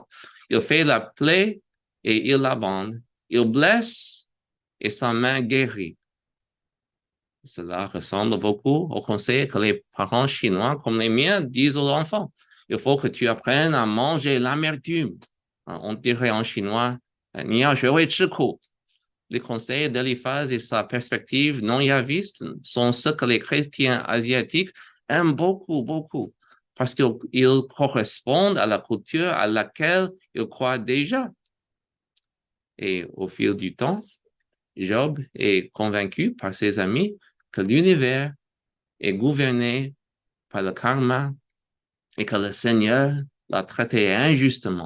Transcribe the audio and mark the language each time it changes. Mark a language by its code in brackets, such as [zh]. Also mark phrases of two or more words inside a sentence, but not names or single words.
[fr] Il fait la plaie et il la bande. Il blesse et sa main guérit. » Cela ressemble beaucoup au conseil que les parents chinois comme les miens disent aux enfants. Il faut que tu apprennes à manger l'amertume. On dirait en chinois, [zh] 你要学会吃苦. [fr] Les conseils d'Eliphaz et sa perspective non yaviste sont ce que les chrétiens asiatiques aiment beaucoup, beaucoup, parce qu'ils correspondent à la culture à laquelle ils croient déjà. Et au fil du temps, Job est convaincu par ses amis que l'univers est gouverné par le karma et que le Seigneur l'a traité injustement.